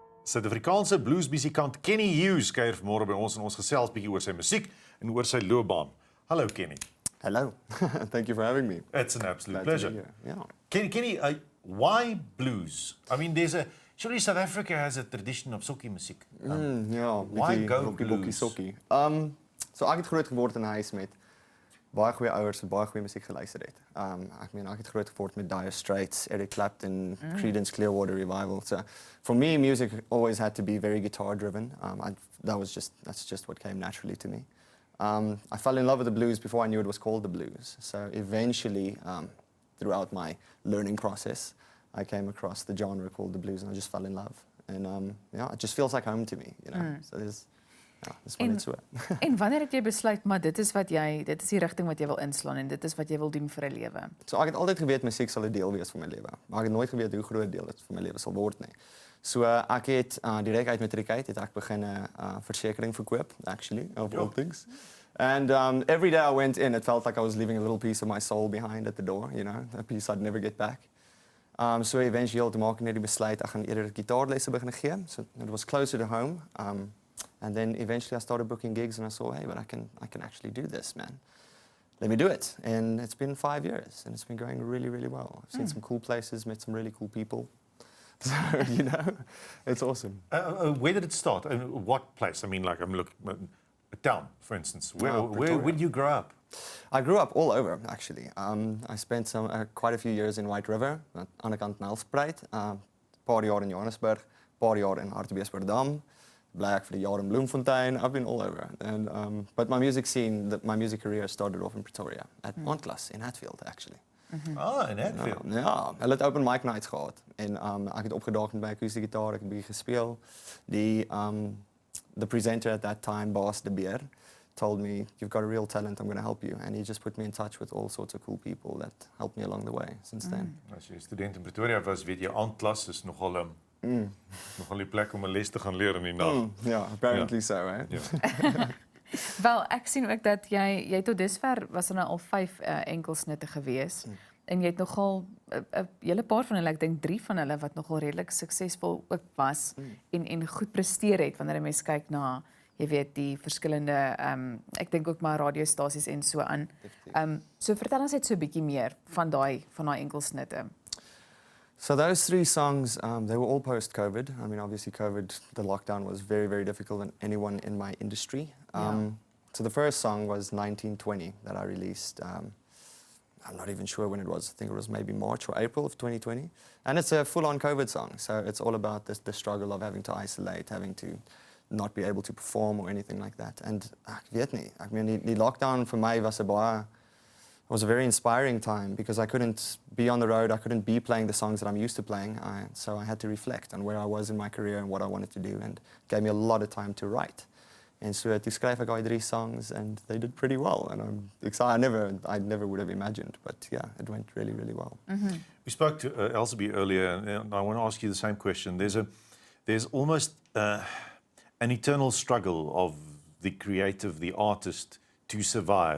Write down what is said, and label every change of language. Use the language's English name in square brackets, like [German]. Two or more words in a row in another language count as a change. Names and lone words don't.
[Afrikaans] Suid-Afrikaanse blues-musikant Kenny Hughes kuier vanmôre by ons en ons gesels bietjie oor sy musiek en oor sy loopbaan. Hallo Kenny. [English] Hello. Thank you for having me. It's an absolute Glad to pleasure. be here. Yeah. Kenny, why blues? I mean, surely South Africa has a tradition of [Afrikaans] sokkie musiek. Ja, [English] why go [Afrikaans] bokkie, [English] blues? [Afrikaans] sokkie. So ek het groot geword in 'n huis met baie goeie ouers wat baie goeie musiek geluister het. Ek het groot geword met Dire Straits, Eric Clapton, Creedence Clearwater Revival. [English] So for me, music always had to be very guitar driven. That's just what came naturally to me. I fell in love with the blues before I knew it was called the blues. So eventually, throughout my learning process, I came across the genre called the blues, and I just fell in love. And it just feels like home to me, you know. [Afrikaans] So dis wat net so. En wanneer het jy besluit maar dit is die rigting wat jy wil inslaan en dit is wat jy wil doen vir 'n lewe? So ek het altyd geweet musiek sal 'n deel wees van my lewe, maar ek het nooit geweet hoe groot deel dit van my lewe sal word nie. So ek het direk uit matriek uit het ek begin 'n versekering verkoop, [English] actually, of all things. And every day I went in, it felt like I was leaving a little piece of my soul behind at the door, you know, a piece I'd never get back. So eventually [Afrikaans] te maak net die besluit ek gaan eerder gitaarlesse begin gee. [English] So it was closer to home. And then eventually I started booking gigs and I saw, hey, but I can actually do this, man. Let me do it. And it's been 5 years and it's been going really, really well. I've seen some cool places, met some really cool people. So, you know, it's awesome. Where did it start? What place? I mean, like, I'm looking, a town, for instance. Where did you grow up? I grew up all over, actually. I spent quite a few years in White River, [Afrikaans] aan die kant Nelspruit, paar jaar in Johannesburg, paar jaar in Hartbeespoort, Black for the jaar in Bloemfontein. [English] I've been all over. And but my music scene, my music career started off in Pretoria at Ontlas in Hatfield, actually. In Hatfield. [Afrikaans] Ja, hulle het [English] open mic nights [Afrikaans] gehad en ek het opgedaag met my akoestiese gitaar, ek het bietjie gespeel. [English] The presenter at that time, Baas de Beer, told me, you've got a real talent, I'm going to help you. And he just put me in touch with all sorts of cool people that helped me along the way since then. [Afrikaans] As jy student in Pretoria was, weet jy, Ontlas is nogal die plek om 'n les te gaan leer in die nag. [English] Yeah, apparently so, right? [Afrikaans] Ja. Wel, ek sien ook dat jy tot dusver was er nou al 5 enkelsnitte gewees. En jy het nogal 'n hele paar van hulle, ek dink 3 van hulle wat nogal redelik suksesvol ook was en goed presteer het wanneer 'n mens kyk na, jy weet, die verskillende ek dink ook maar radiostasies en so aan. So vertel ons net so 'n bietjie meer van daai enkelsnitte. [English] So those 3 songs, they were all post-COVID. I mean, obviously COVID, the lockdown was very, very difficult on anyone in my industry. So the first song was 1920 that I released. I'm not even sure when it was. I think it was maybe March or April of 2020. And it's a full-on COVID song. So it's all about the struggle of having to isolate, having to not be able to perform or anything like that. [Afrikaans] And ek weet nie. [English] I mean, die lockdown for me was a very inspiring time because I couldn't be on the road. I couldn't be playing the songs that I'm used to playing. So I had to reflect on where I was in my career and what I wanted to do, and it gave me a lot of time to write. And so to [Afrikaans] skryf ek daai [English] 3 songs, and they did pretty well. And I'm excited. I never would have imagined, but yeah, it went really, really well. We spoke to Elsabie earlier, and I want to ask you the same question. There's almost an eternal struggle of the creative, the artist, to survive.